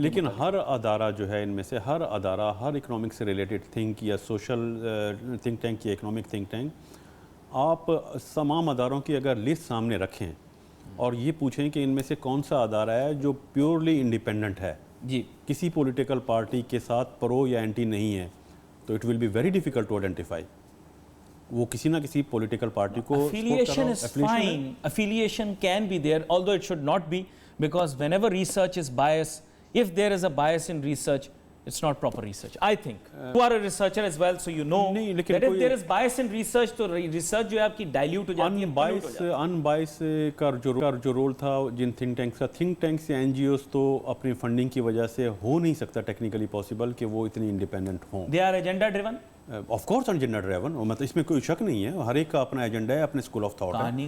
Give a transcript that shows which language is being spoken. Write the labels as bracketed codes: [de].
[hi] लेकिन हर अदारा जो है, इनमें से हर अदारा, हर इकोनॉमिक से रिलेटेड थिंक या सोशल थिंक टैंक या इकोनॉमिक थिंक टैंक, आप तमाम अदारों की अगर लिस्ट सामने रखें और ये पूछें कि इनमें से कौन सा अदारा है जो प्योरली इंडिपेंडेंट है जी, किसी पॉलिटिकल पार्टी के साथ प्रो या एंटी नहीं है, तो [en] It will be very difficult to identify. [hi] वो किसी ना किसी पॉलिटिकल पार्टी को [en] affiliation is fine, affiliation can be there, although it should not be, because whenever research is biased, if there is a bias in research, it's not proper research, I think. You are a researcher as well, so you know that if there is bias in research, [hi] तो research जो है आपकी dilute हो जाती है। Unbiased का जो role था जिन थिंक टैंक्स का, थिंक टैंक्स या NGOs तो अपनी फंडिंग की वजह से हो नहीं सकता टेक्निकली पॉसिबल कि वो इतनी इंडिपेंडेंट हों। [en] They are agenda driven. [hi] Of course agenda driven, मतलब इसमें कोई शक नहीं है, हर एक का अपना एजेंडा है, अपने स्कूल ऑफ थॉट है।